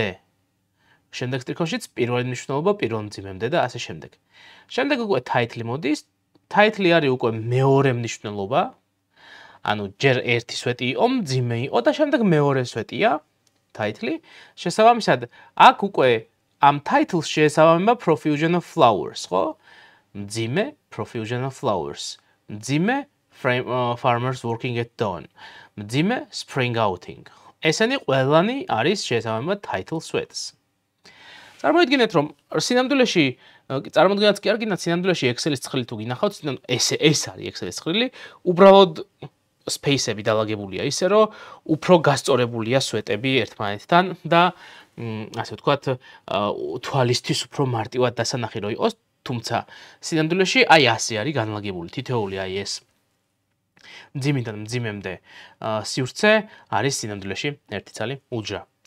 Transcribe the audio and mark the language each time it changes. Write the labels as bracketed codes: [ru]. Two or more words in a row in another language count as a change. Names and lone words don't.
[ka] შემდეგ სტრიქონშიც პირველი მნიშვნელობა პირველ მძიმემდე და ასე შემდეგ. შემდეგ უკვე title მოდის. Title არის უკვე მეორე მნიშვნელობა. ანუ ჯერ ერთი სვეტი იყო, მძიმე იყო და შემდეგ მეორე სვეტია title. შესაბამისად, აქ უკვე ამ title-ს შეესაბამება [en] profusion of flowers, [ka] ხო? [en] მძიმე profusion of flowers. მძიმე farmers working at dawn. მძიმე spring outing. [ka] ესენი ყველანი არის შეესაბამება title სვეტს. წარმოიდგინეთ, რომ სინამდვილეში წარმოდგენაც კი არ გინდათ სინამდვილეში Excel-ის ცხრილი თუ გინახავთ, ეს არის Excel-ის ცხრილი, უბრალოდ space-ები დალაგებულია ისე, რომ უფრო გასწორებულია სვეტები ერთმანეთთან და ასე ვთქვათ, თვალისთვის უფრო მარტივად დასანახი რო იყოს, თუმცა სინამდვილეში აი ასე არის განლაგებული თითოეული აი ეს მძიმიდან მძიმემდე სივრცე არის სინამდვილეში ერთი ცალი უჯრა.